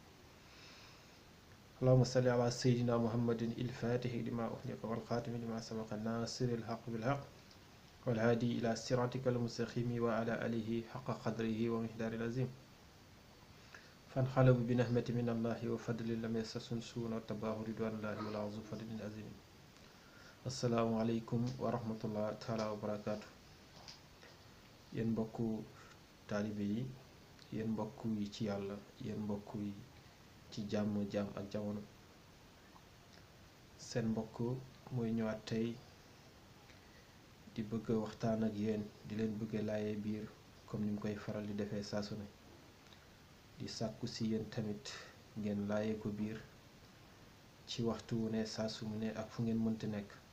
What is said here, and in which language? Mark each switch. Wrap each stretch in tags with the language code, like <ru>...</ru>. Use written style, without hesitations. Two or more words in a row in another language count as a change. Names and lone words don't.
<ar>اللهم صل على سيدنا محمد الفاتح لما أغلق والخاتم لما سبق الناصر الحق بالحق والهادي إلى صراطك المستقيم وعلى آله حق قدره ومقداره العظيم. فانقلبوا بنعمة من الله وفضل لم يمسسهم سوء واتبعوا رضوان الله والعظيم فضل عظيم. السلام عليكم ورحمة الله تعالى وبركاته.</ar> <wo>yéen mbokku taalibe yi, yéen mbokk yi ci yàlla, yéen mbokk yi ci jàmm ak jamono, seen mbokk mooy ñëwaat tey di bëgg waxtaan ak yéen, di leen bëgg laayee biir comme ni mu koy faral di defee saa su ne, di sàkku si yéen tamit ngeen laayee ko biir ci waxtu wu ne, saa su mu ne ak fu ngeen mënti nekk.</wo>